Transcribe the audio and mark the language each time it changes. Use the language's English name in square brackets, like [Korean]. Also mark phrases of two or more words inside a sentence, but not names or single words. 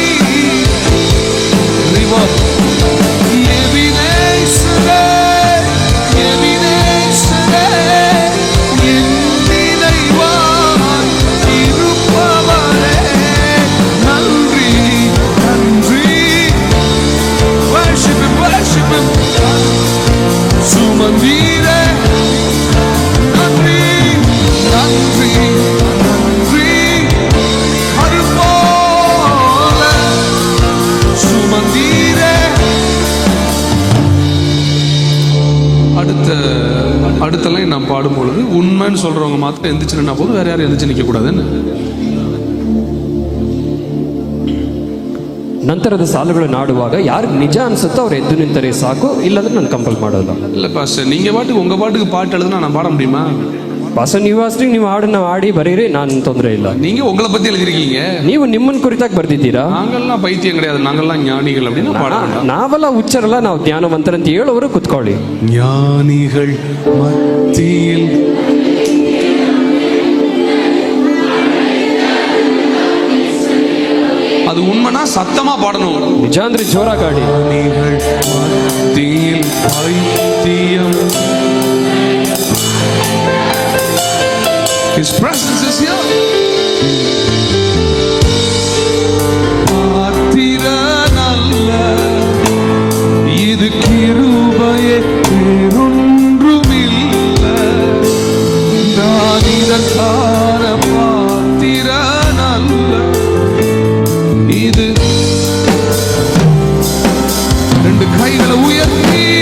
[Tamil] ரிவா எபினேசரே எபினேசரே, என் நினைவாய் இருப்பவரே நன்றி நன்றி. [English] worship him [Tamil] சுமந்தீரே நன்றி நன்றி நன்றி. கரு போல சுமந்தீரே. அடுத்த லைன் நான் பாடும் பொழுது உண்மைன்னு சொல்றவங்க மாத்திரம் எந்திரிச்சு நின்னா போதும், வேற யாரும் எந்திரிச்சு நிக்க கூடாதுன்னு. [Kannada] ನಂತರದ ಸಾಲುಗಳು ನಾಡುವಾಗ ಯಾರಿಗೆ ನಿಜ ಅನ್ಸುತ್ತೋ ಅವ್ರು ಎದ್ದು ನಿಂತರೆ ಸಾಕು, ಇಲ್ಲಾಂದ್ರೆ ನಾನು ಕಂಪಲ್ ಮಾಡೋಲ್ಲ. ಇಲ್ಲ ಪಾಸ್ಟರ್, [Tamil] நீங்க பாட்டுக்கு உங்க பாட்டுக்கு பாட்டு எழுதுனா நான் பாட முடியுமா? [Kannada] ಪಾಸ್ಟರ್ ನೀವು ಅಷ್ಟೇ ನೀವು ಹಾಡನ್ನ ಹಾಡಿ ಬರೀರಿ, ನಾನು ತೊಂದರೆ ಇಲ್ಲ. [Tamil] நீங்க உங்களை பத்தி எழுதிருக்கீங்க, [Kannada] ನೀವು ನಿಮ್ಮನ್ನ ಕುರಿತಾಗಿ ಬರ್ದಿದ್ದೀರಾ. [Tamil] நாங்கெல்லாம் பைத்தியம் கிடையாது, நாங்கெல்லாம் ஞானிகள் அப்படின்னு பாடலாம். [Kannada] ನಾವೆಲ್ಲ ಹುಚ್ಚರಲ್ಲ, ನಾವು ಜ್ಞಾನವಂತರಂತ ಹೇಳೋರು ಕುತ್ಕೊಳ್ಳಿ. [Tamil] ஞானிகள் மத்தியில் அது உண்மைனா சத்தமா பாடணும். [Kannada] ನಿಜ ಅಂದ್ರೆ ಜೋರಾಗಿ ಹಾಡಿ. [Tamil] மத்தியில் பைத்தியம், [English] His presence is here. [Tamil] பாத்திரனல்ல இது கிருபையே, வேறொன்றுமில்ல. நான் இதற்கான பாத்திரனல்ல, இது ரெண்டு கைகளை உயர்த்தி